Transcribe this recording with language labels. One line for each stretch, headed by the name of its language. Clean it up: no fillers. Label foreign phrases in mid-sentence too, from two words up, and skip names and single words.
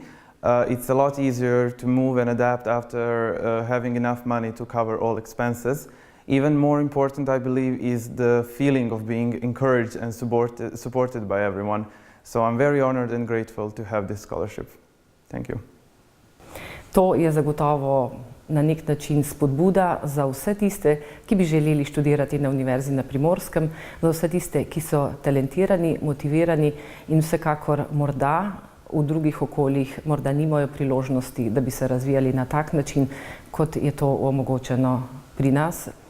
English: It's a lot easier to move and adapt after having enough money to cover all expenses. Even more important, I believe, is the feeling of being encouraged and supported by everyone. So I'm very honored and grateful to have this scholarship. Thank you.
Slovenian: To je zagotovo na nek način spodbuda za vse tiste, ki bi želeli študirati na Univerzi na Primorskem, za vse tiste, ki so talentirani, motivirani in vsekakor morda v drugih okoljih morda nimajo priložnosti, da bi se razvijali na tak način, kot je to omogočeno pri nas.